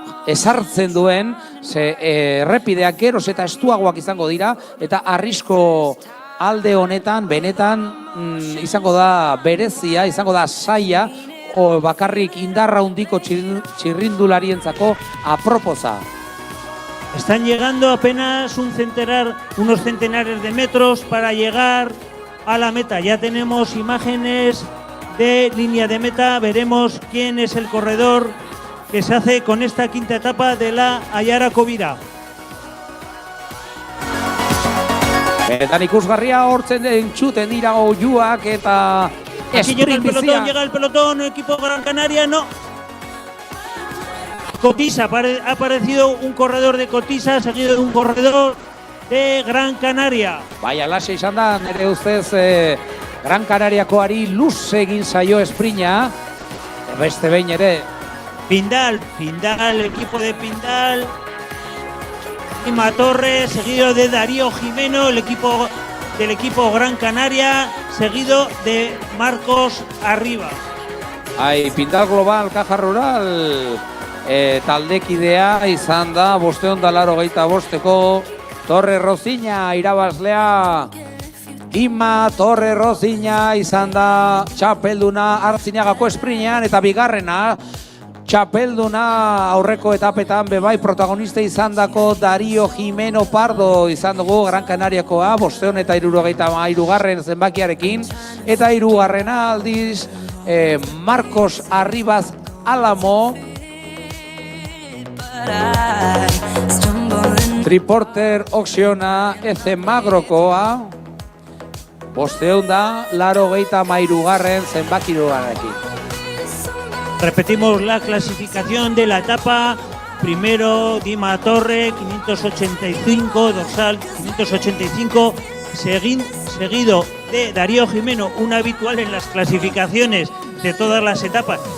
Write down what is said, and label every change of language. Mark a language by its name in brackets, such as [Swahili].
[Basque] ezartzen duen, ze errepideak geroz eta estuagoak izango dira, eta arrisko alde honetan, benetan izango da berezia, izango da saia, bakarrik indarra hundiko txirrindularientzako aproposa. [Spanish] Están llegando apenas unos centenares de metros para llegar a la meta. Ya tenemos imágenes de línea de meta, veremos quién es el corredor que se hace con esta quinta etapa de la Aiara Covira. [Basque] Benetan ikusgarria hortzen entzuten dira oiuak eta [Spanish] aquí llega el pelotón, equipo Gran Canaria, no. Cotisa, ha aparecido un corredor de Cotisa, seguido de un corredor de Gran Canaria. [Basque] Bai, alaxe izan da, nire ustez Gran Canariakoari luze egin zaio esprina, beste behin ere. [Spanish] Pindal, equipo de Pindal. Ima Torres, seguido de Darío Jimeno, el equipo del equipo Gran Canaria, seguido de Marcos Arriba. [Basque] Pindal Global, Caja Rural, taldekidea izan da, 585 Torre Rosiña irabazlea. Ima Torre Rosiña izan da txapelduna Artziniagako esprinean, eta bigarrena txapelduna aurreko etapetan bebai protagonista izan dako Darío Jimeno Pardo izan dugu Gran Canariakoa, 573 zenbakiarekin, eta hirugarrena aldiz Marcos Arribas Álamo, Triporter Oxiona Ezemagrokoa, 583 zenbakiarekin. [Spanish] Repetimos la clasificación de la etapa. Primero Dima Torre, 585, dorsal 585, seguido de Darío Jimeno, un habitual en las clasificaciones de todas las etapas.